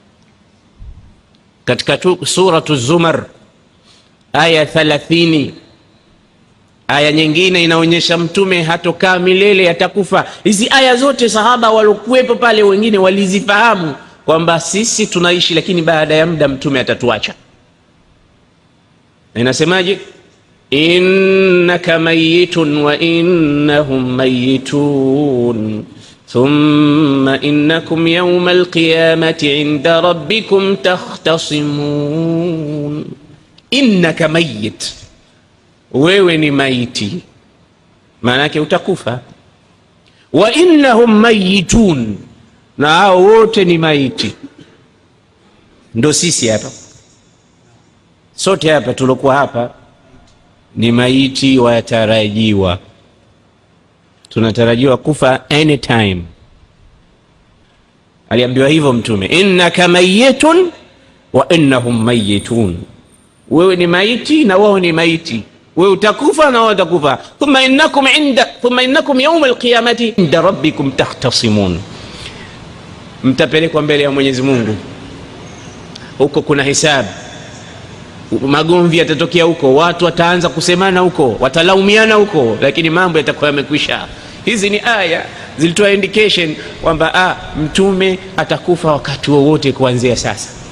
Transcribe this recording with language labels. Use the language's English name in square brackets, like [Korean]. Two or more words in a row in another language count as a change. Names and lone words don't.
[Swahili] Katika suratu Zumar aya 30, aya nyingine inaonyesha mtume hatokaa milele, atakufa. Hizi aya zote sahaba walokuwepo pale wengine walizifahamu kwamba sisi tunaishi, lakini baada ya muda mtume atatuacha. Inasemaje? [Arabic] إنك ميت وإنهم ميتون ثم إنكم يوم القيامة عند ربكم تختصمون. إنك ميت, [Swahili] wewe ni maiti, maana yake utakufa. [Arabic] وإنهم ميتون, [Swahili] na hao wote ni maiti. Ndo sisi hapa sote hapa tulokuwa hapa ni maiti watarajiwa, tunatarajiwa kufa anytime. Aliambiwa hivyo mtume, [Arabic] إنك ميت وإنهم ميتون, [Swahili] wewe ni maiti na wao ni maiti, wewe utakufa na wao watakufa. [Arabic] ثم إنكم يوم القيامة عند ربكم تختصمون, [Swahili] mtapelekwa mbele ya Mwenyezi Mungu. Huko kuna hisabu, magomvi yatatokea huko, watu wataanza kusemana huko, watalaumiana huko, lakini mambo yatakuwa yamekwisha. Hizi ni aya zilitoa indication kwamba mtume atakufa wakati wowote kuanzia sasa.